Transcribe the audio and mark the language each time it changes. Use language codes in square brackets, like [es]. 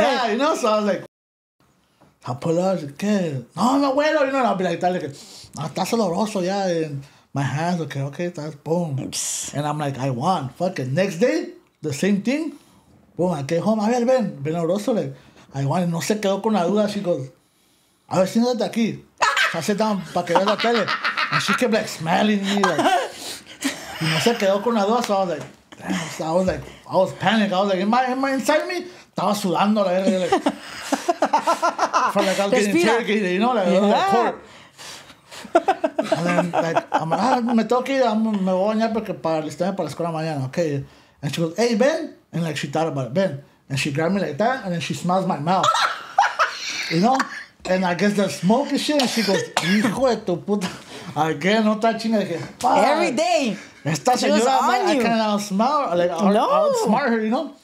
[en] yeah, you know? So I was like, I'll pull up, like, ¿qué? [es] No, bueno, [en] you know? And I'll be like, [es] no, estás oloroso, [en] yeah. And my hands, okay, that's boom. And I'm like, I won. Fuck it. Next day, the same thing. Boom, I came home. [es] A ver, ven oloroso, [en] like, I won. [es] No se quedó con la duda. [en] She goes, [es] a ver, siéntate aquí. [en] So I sit down [es] para que veas la tele. [en] And she kept like smelling me, like, [es] y no se quedó con la duda. [en] So I was like, damn. So I was panicked. I was like, am I inside me? [es] Estaba sudando, la verga, [en] like, felt like I was getting interrogated, you know, like, like court. [es] And then, like, I'm like, me tengo que ir, me voy a bañar porque para alistarme para la escuela mañana, okay. [en] And she goes, hey, Ben. And like, she thought about it, Ben. And she grabbed me like that, and then she smells my mouth. You know? And I guess the smoke and shit, and she goes, hijo de tu puta. [es] Again, otra chinga. Dije, fuck. [en] Every day. [es] Esta señora, [en] I can't outsmart, like, outsmart her, you know?